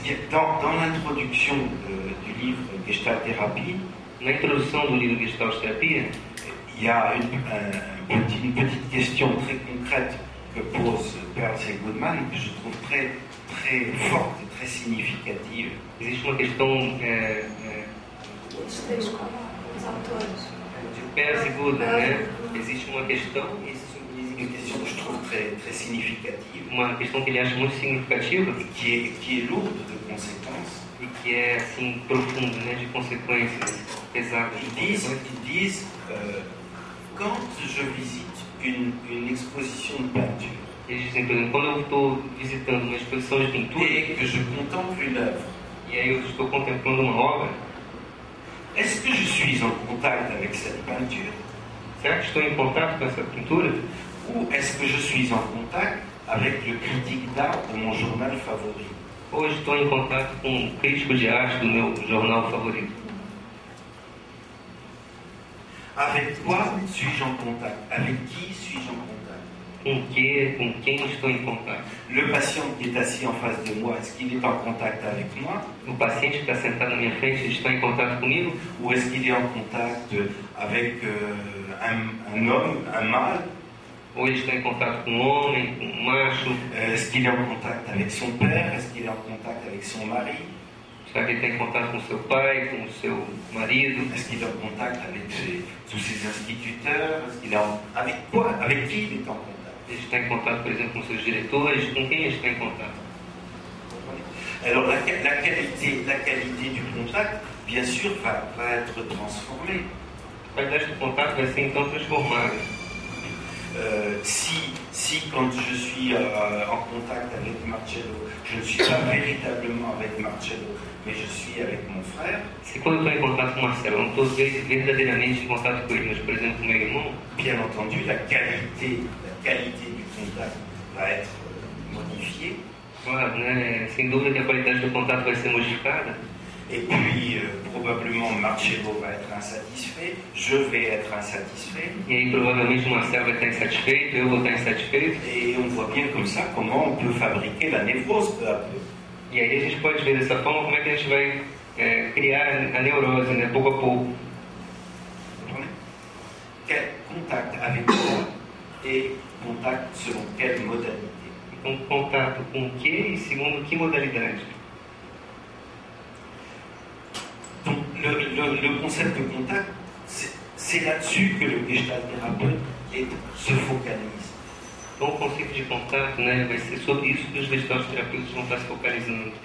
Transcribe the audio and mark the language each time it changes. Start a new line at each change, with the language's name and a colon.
French: Dans l'introduction du livre Gestalt Thérapie,
Portuguese: Na introdução do livro Gestalt Terapia,
French: il y a une petite question très concrète que pose Perls et Goodman, que je trouve très, très forte et très significative.
Portuguese: existe uma questão Os três com os autores. de Perls e Goodman, né? Existe uma questão,
French: Une question que je trouve très, très significative
Portuguese: uma questão que ele acha muito significativa
French: et qui est lourde de conséquences.
Portuguese: e que é assim profunda, né? De consequências pesadas.
French: Ils disent quand je visite une exposition de peinture
Portuguese: Eles dizem, por exemplo, quando eu estou visitando uma exposição de pintura
French: et que je contemple une œuvre,
Portuguese: e aí eu estou contemplando uma obra,
French: est-ce que je suis en contact avec cette peinture
Portuguese: será que estou em contato com essa pintura?
French: ou est-ce que je suis en contact avec le critique d'art de mon journal favori?
Portuguese: Ou estou em contato com um crítico de arte do meu jornal favorito?
French: Avec quoi suis-je en contact? Avec qui suis-je en contact?
Portuguese: Com quem estou em contato?
French: Le patient qui est assis en face de moi, est-ce qu'il est en contact avec moi?
Portuguese: O paciente que está sentado na minha frente, ele está em contato comigo?
French: Ou est-ce qu'il est en contact avec un homme, un mâle?
Portuguese: Ou ele está em contato com um homem, com um macho?
French: Est-ce qu'il est en contact avec son père? Est-ce qu'il est en contact avec son mari?
Portuguese: Será que ele está em contato com seu pai, com o seu marido?
French: Est-ce qu'il est en contact avec tous ses instituteurs? Est-ce qu'il est avec quoi? Avec qui il est en contact?
Portuguese: Ele está em contato, por exemplo, com seus diretores? Com quem ele está em contato?
French: Alors la qualité du contact, bien sûr, va être transformée.
Portuguese: A qualidade do contato vai ser então transformada.
French: Si quand je suis en contact avec Marcello, je ne suis pas véritablement avec Marcello, mais je suis avec mon frère,
Portuguese: Se quando eu estou em contato com o Marcelo, eu não estou verdadeiramente em contato com ele, mas, por exemplo, com meu irmão,
French: bien entendu, la qualité du contact va être modifiée.
Portuguese: claro, né? Sem dúvida que a qualidade do contato vai ser modificada.
French: Et puis, probablement, Marcello va être insatisfait, je vais être insatisfait.
Portuguese: E aí, provavelmente, o Marcelo vai estar insatisfeito, eu vou estar insatisfeito.
French: Et on voit bien comme ça comment on peut fabriquer la névrose peu à peu.
Portuguese: E aí a gente pode ver dessa forma como é que a gente vai criar a neurose, né? Pouco a pouco.
French: Quel contact avec quoi et contact selon quelle modalité?
Portuguese: Então, contato com o que e segundo que modalidade?
French: Donc, le concept de contact, c'est là-dessus que le gestalt thérapeute se focalise.
Portuguese: Então, o conceito de contato, né, vai ser sobre isso que os gestalt terapeutas vão estar se focalizando.